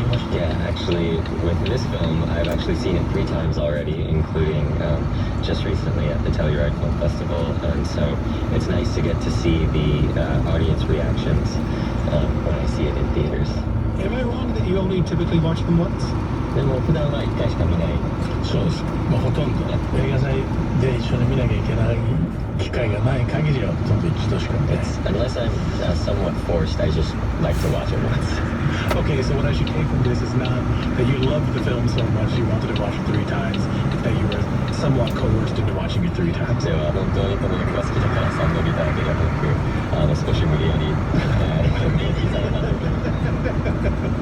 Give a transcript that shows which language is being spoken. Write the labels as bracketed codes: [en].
[en] Yeah, actually, with this film, I've actually seen it 3 times already, including just recently at the Telluride Film Festival, and so it's nice to get to see the audience reactions when I see it in theaters. Am I wrong that you only typically watch them once? [ja] でも普段は1回しか見ない。そうです。まあ、ほとんど映画祭で一緒に見なきゃいけない機会がない限りはほとんど一度しか見ない。 [en] Unless I'm somewhat forced, I just like to watch it once. Okay, so what I should take from this is not that you loved the film so much you wanted to watch it 3 times, but that you were somewhat coerced into watching it 3 times. [ja] では本当にこの役が好きだから3度見たわけではなく、少し無理やり明記されたという。